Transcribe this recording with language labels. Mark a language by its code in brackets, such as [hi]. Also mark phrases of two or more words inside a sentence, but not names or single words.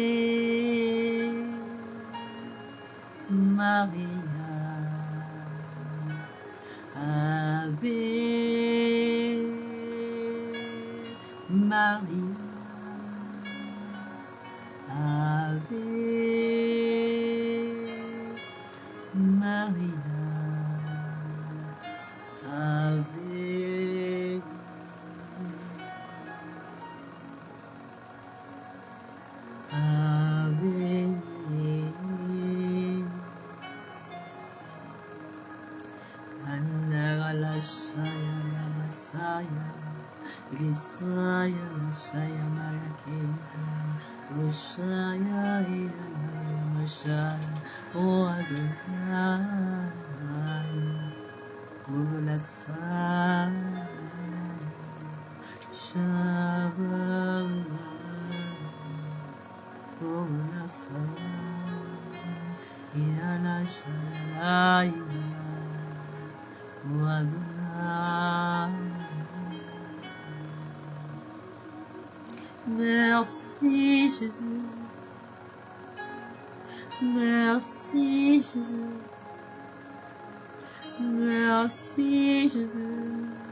[la] Maria, Ave Maria, Ave Maria, Ave. Ave. Anagala Shaya Masaya, Risaya Shaya Marakita, Roshaya Mashaya, O Adonai, Kula Saya, Shabbat. Ilana Shalai Adonai. [fr] Merci Jésus. Merci Jésus. Merci Jésus.